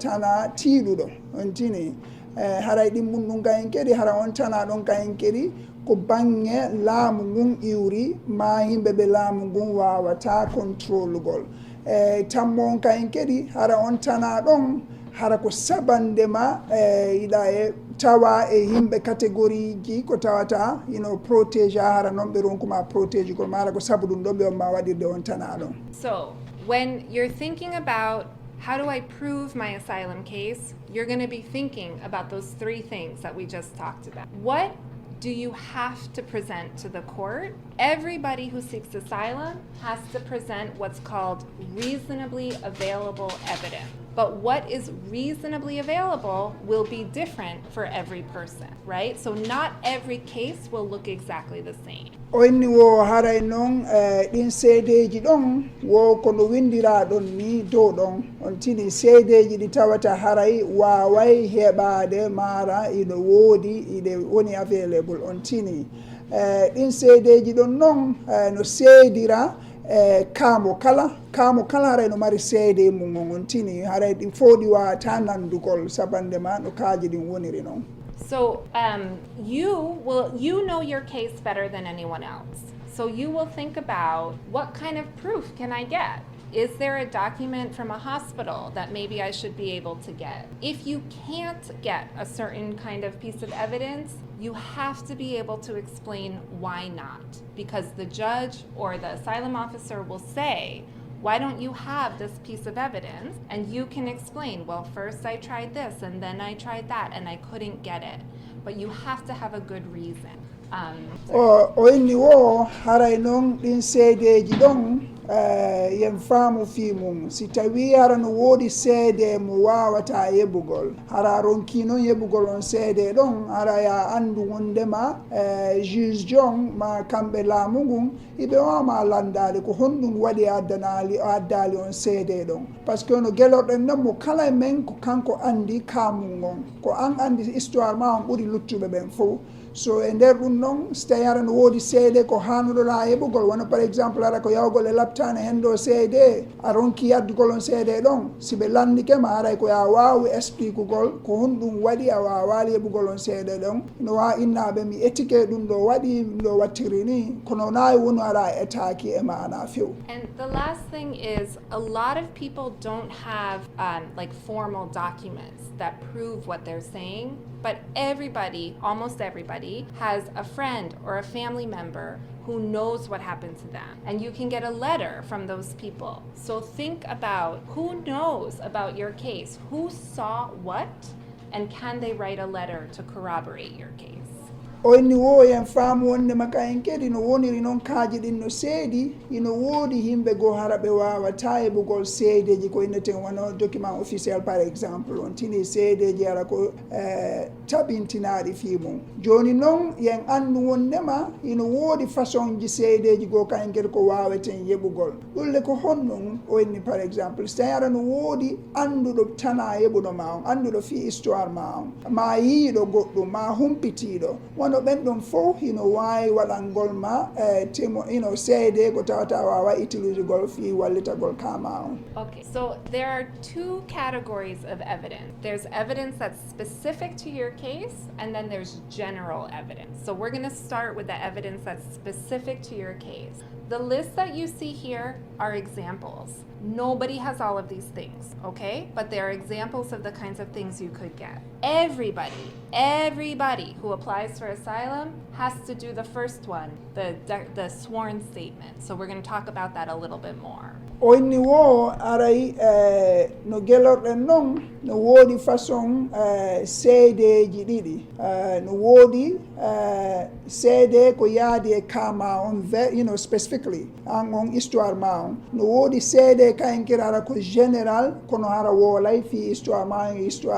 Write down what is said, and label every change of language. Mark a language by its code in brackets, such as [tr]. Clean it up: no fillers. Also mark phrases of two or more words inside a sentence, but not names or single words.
[ff] tana tiiɗuɗo on tini haray ɗimmum ɗum kayen kadi hara on tana ɗon kayen kadi ko bange laamu ngun iwri ma yimɓeɓe laamu ngun wawata contrôle-gol tammo on kayen kadi hara on tana ɗon hara ko sabandema yiɗa e tawa e yimɓe catégorie ji ko tawata protégé hara noon ɓe ronkuma protégé gol ma hara ko sabu ɗum ɗon ɓe on ma waɗirde on tana ɗon. [en] So when you're thinking about how do I prove my asylum case, you're going to be thinking about those 3 things that we just talked about. What do you have to present to the court? Everybody who seeks asylum has to present what's called reasonably available evidence. But what is reasonably available will be different for every person, right? So not every case will look exactly the same. [ff] O inni wo haray noon ɗin seedeji ɗon wo kono windira ɗon ni dow ɗon on tini seedeji ɗi tawata haray waway heɓade mara ina woodi ine woni available on tini ɗin seedeji ɗon noon no seedira kamo kala haray no mari seede mum on tini haray ɗi fof ɗi wawata nandugol sabandema no kaaji ɗin woniri noon. [en] So you know your case better than anyone else. So you will think about, what kind of proof can I get? Is there a document from a hospital that maybe I should be able to get? If you can't get a certain kind of piece of evidence, you have to be able to explain why not. Because the judge or the asylum officer will say, why don't you have this piece of evidence? And you can explain, well, first I tried this and then I tried that and I couldn't get it. But you have to have a good reason. [ff] O inni wo haray noon ɗin seedeji ɗon yen faamu fi mum si tawi hara no woodi seede mo wawata yeɓugol hara ronki noon yeɓugol on seede ɗon hara ya andu wondema juge jon ma kamɓe laamu ngun iɓe wawma landade ko honɗum waɗi addali on seede ɗon [fr] par ce que [ff] no gelorɗen noon mo kala men ko kanko andi kamum on ko an andi histoire ma on ɓuuri luttuɓe ɓen fof. So e nder ɗum noon so tawi hara no woodi seede ko hannuɗoɗa heɓugol wona [fr] par exemple [ff] hara ko yawgol e laptane hen ɗo seede a ronki yaddugol on seede ɗon si ɓe landikema haray ko ya wawi explique gol ko honɗum waɗi a wawali heɓugol on seede ɗon no wawa innaɓe mi éthique ɗum ɗo waɗi ɗum ɗo wattiri ni kono nayi woni ara etaki e mana few. [en] And the last thing is, a lot of people don't have like formal documents that prove what they're saying, but everybody, almost everybody, has a friend or a family member who knows what happened to them. And you can get a letter from those people. So think about who knows about your case, who saw what, and can they write a letter to corroborate your case? [ff] o inni wo yen faamu wonde maka en kedi no woniri noon kaaji ɗin no seedi ino woodi yimɓe goo hara ɓe wawata heɓugol seedeji ko inneten wono [fr] document officiel par exemple [ff] on tini seedeji ara ko tabintinaɗi fii mum joni noon yen andu wondema ino woodi façon ji seedeji goo kayen kedi ko waweten yeɓugol ɗulle ko honnon o inni [fr] par exemple [ff] so tawi ara no woodi anduɗo tana yeɓuno ma on anduɗo fi histoire ma on ma yiiɗo goɗɗum ma humpitiɗo wono ɓen ɗon fof hino wawi waɗangol ma temo ino seede ko tawata wawa utilisé gol fi wallitagol kama on. [en] Okay, so there are two categories of evidence. There's evidence that's specific to your case, and then there's general evidence. So we're going to start with the evidence that's specific to your case. The list that you see here are examples. Nobody has all of these things, okay? But they're examples of the kinds of things you could get. Everybody who applies for asylum has to do the first one, the sworn statement. So we're going to talk about that a little bit more. [ff] O inni wo aray no gelorɗen noon no woodi façon seedeji ɗiɗi no woodi seede ko yaadi e kama on specifically an on histoire ma on no woodi seede kayen kirara ko général kono hara woolay fi histoire ma e histoire